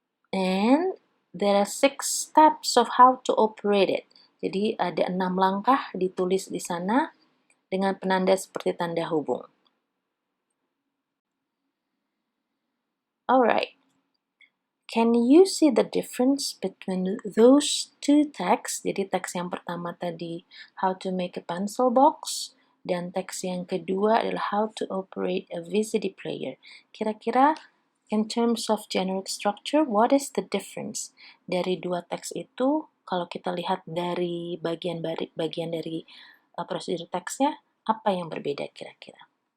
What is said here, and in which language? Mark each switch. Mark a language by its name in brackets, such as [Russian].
[English] And there are 6 steps of how to operate it. [Indonesian] Jadi ada 6 langkah ditulis di sana dengan penanda seperti tanda hubung. [English] Alright. Can you see the difference between those two texts? [Indonesian] Jadi teks yang pertama tadi [English] how to make a pencil box, [Indonesian] dan teks yang kedua adalah [English] how to operate a VCD player. [Indonesian] Kira-kira [English] in terms of generic structure, what is the difference [Indonesian] dari dua teks itu? Kalau kita lihat dari bagian dari prosedur teksnya, apa yang berbeda kira-kira?